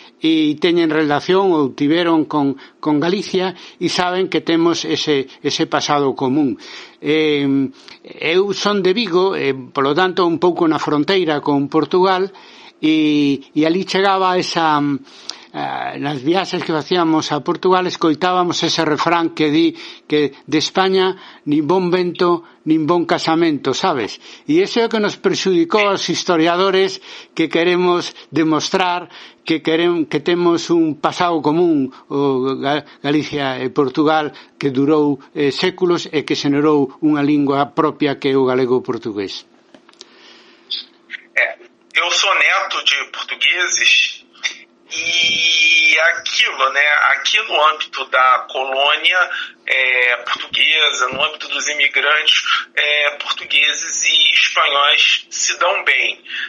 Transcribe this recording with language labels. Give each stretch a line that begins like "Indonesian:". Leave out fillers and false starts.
Galician: e teñen relación ou tiveron con Galicia e saben que temos ese pasado común. Eu son de Vigo, polo tanto un pouco na fronteira con Portugal, e ali chegaba esa... nas viaxes que facíamos a Portugal escoitábamos ese refrán que di que de España nin bon vento nin bon casamento, sabes? E iso é o que nos perxudicou aos historiadores que queremos demostrar que temos un pasado común, o Galicia e Portugal, que durou séculos e que xenerou unha lingua propia que é o galego portugués.
Portuguese: Eu sou neto de portugueses. E aquilo, né, aqui no âmbito da colônia portuguesa, no âmbito dos imigrantes portugueses e espanhóis se dão bem.